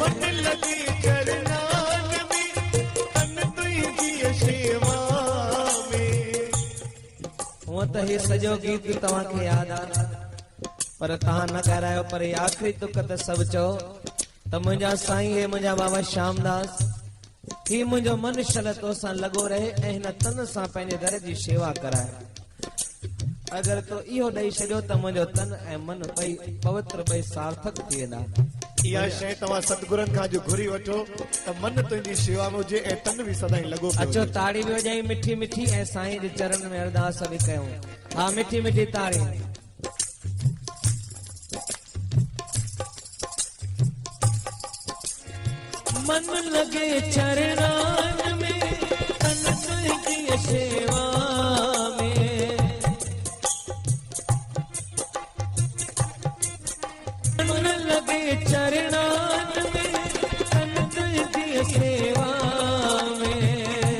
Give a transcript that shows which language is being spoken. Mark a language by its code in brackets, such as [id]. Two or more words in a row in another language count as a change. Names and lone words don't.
[hi] मन लगी चरणान में, तन तुझी सेवा में। [sd] हूअं त हे सॼो गीत तव्हांखे यादि आहे, पर तव्हां न ॻाल्हायो। पर हे आख़िरी तुक त सभु चओ त मुंहिंजा साईं हे मुंहिंजा बाबा श्यामदास, ही मुंहिंजो मन शलतो सां लॻो रहे ऐं हिन तन सां पंहिंजे दर जी शेवा कराए। अगर तो इहो ॾेई छॾियो त मुंहिंजो तन ऐं मन ॿई पवित्र, ॿई सार्थक थी वेंदा। इहा शइ तव्हां सतगुरनि खां जो घुरी वठो त मन तुंहिंजी शेवा में हुजे ऐं तन बि सदाईं लॻो पियो अचो हुजे। ताड़ी बि वॼाई मिठी मिठी ऐं साईं जे चरण में अरदास बि कयूं। हा मिठी मिठी ताड़ी। [hi] मन लगे चरणान में तन तुझी सेवा में मन लगे चरणान में तन तुझी सेवा में